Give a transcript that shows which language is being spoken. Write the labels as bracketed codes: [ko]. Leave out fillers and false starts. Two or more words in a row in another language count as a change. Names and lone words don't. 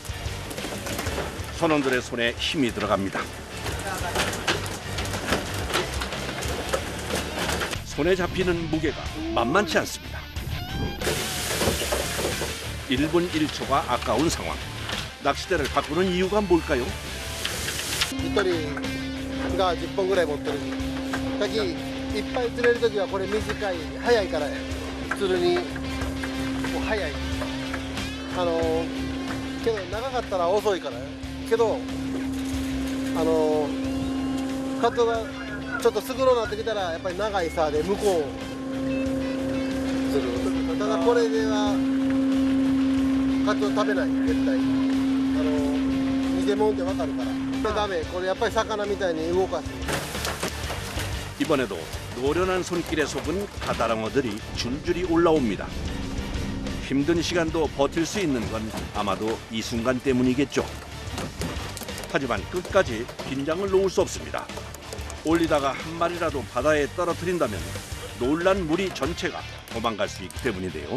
[ko] 선원들의 손에 힘이 들어갑니다. 손에 잡히는 무게가 만만치 않습니다. 1분 1초가 아까운 상황. 낚싯대를 바꾸는 이유가 뭘까요? [ja] 1 人が10本ぐらい持ってる先いっぱい釣れる時はこれ短い早いから釣るにもう早いけど長かったら遅いからけどカツオがちょっとすぐろになってきたらやっぱり長い竿で向こう釣るただこれではカツオ食べない絶対偽物ってわかるからこれダメこれやっぱり魚みたいに動かす [ko] 이번에도 노련한 손길에 속은 가다랑어들이 줄줄이 올라옵니다. 힘든 시간도 버틸 수 있는 건 아마도 이 순간 때문이겠죠. 하지만 끝까지 긴장을 놓을 수 없습니다. 올리다가 한 마리라도 바다에 떨어뜨린다면 놀란 무리 전체가 도망갈 수 있기 때문인데요.